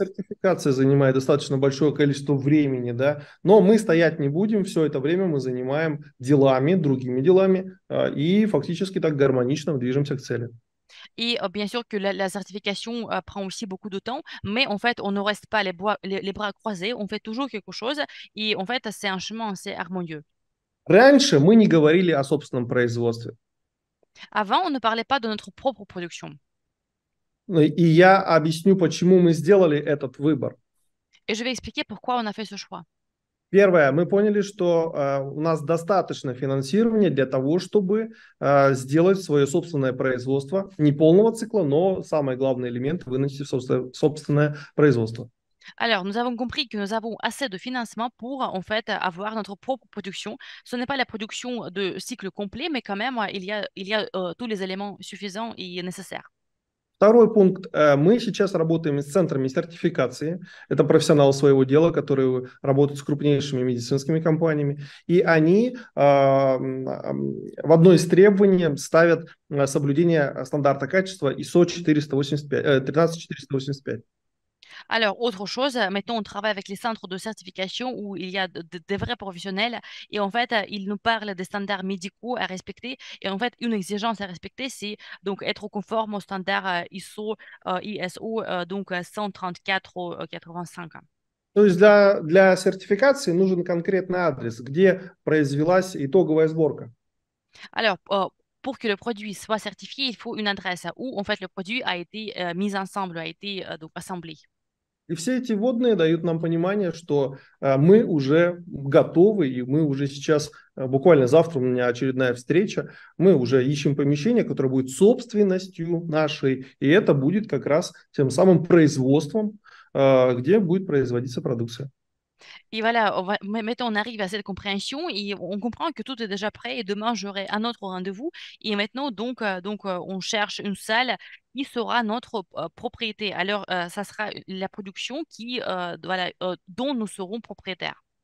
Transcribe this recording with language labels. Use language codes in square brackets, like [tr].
[ru] сертификация занимает достаточно большое количество времени, да, но мы стоять не будем, все это время мы занимаем делами, другими делами, и фактически так гармонично движемся к цели. [fr] Et bien sûr que la certification prend aussi beaucoup de temps, mais en fait, on ne reste pas les bras croisés, on fait toujours quelque chose et en fait, c'est un chemin assez harmonieux. [ru] Раньше мы не говорили о собственном производстве. [fr] Avant, on ne parlait pas de notre propre production. [ru] И я объясню, почему мы сделали этот выбор. [fr] Et je vais expliquer pourquoi on a fait ce choix. [ru] Первое, мы поняли, что у нас достаточно финансирования для того, чтобы сделать свое собственное производство, не полного цикла, но самый главный элемент вынести в собственное производство. [fr] Alors, nous avons compris que nous avons assez de financement pour, en fait, avoir notre propre production. Ce n'est pas la production de cycle complet, mais quand même, il y a tous les éléments suffisants et nécessaires. [ru] Второй пункт. Мы сейчас работаем с центрами сертификации. Это профессионалы своего дела, которые работают с крупнейшими медицинскими компаниями. И они в одно из требований ставят соблюдение стандарта качества ISO 13485. [fr] Alors, autre chose, maintenant, on travaille avec les centres de certification où il y a des vrais professionnels et en fait, ils nous parlent des standards médicaux à respecter. Et en fait, une exigence à respecter, c'est donc être conforme aux standards ISO donc 134-85. [ru] То есть для сертификации нужен конкретный адрес, где произвелась итоговая сборка. [fr] Alors, pour que le produit soit certifié, il faut une adresse où en fait le produit a été mis ensemble, a été donc assemblé. [ru] И все эти вводные дают нам понимание, что мы уже готовы, и мы уже сейчас, буквально завтра у меня очередная встреча, мы уже ищем помещение, которое будет собственностью нашей, и это будет как раз тем самым производством, где будет производиться продукция. [fr] Et voilà, maintenant on arrive à cette compréhension et on comprend que tout est déjà prêt et demain j'aurai un autre rendez-vous. Et maintenant on cherche une salle qui sera notre propriété. Alors ça sera la production dont nous serons propriétaires.